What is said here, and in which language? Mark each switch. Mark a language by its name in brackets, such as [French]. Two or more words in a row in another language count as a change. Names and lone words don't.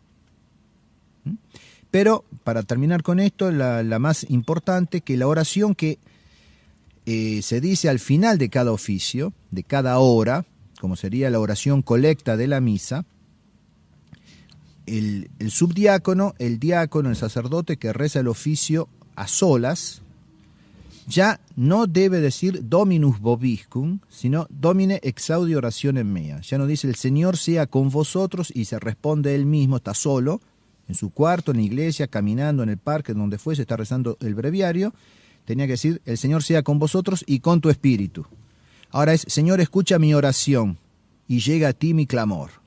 [Spanish] Pero, para terminar con esto, la más importante, que la oración que se dice al final de cada oficio, de cada hora, como sería la oración colecta de la misa, el subdiácono, el diácono, el sacerdote que reza el oficio a solas, ya no debe decir [Latin] Dominus vobiscum, [Spanish] sino [Latin] Domine exaudi orationem mea. [Spanish] Ya no dice el Señor sea con vosotros y se responde él mismo, está solo, en su cuarto, en la iglesia, caminando en el parque, donde fuese, está rezando el breviario. Tenía que decir el Señor sea con vosotros y con tu espíritu. Ahora es Señor escucha mi oración y llega a ti mi clamor.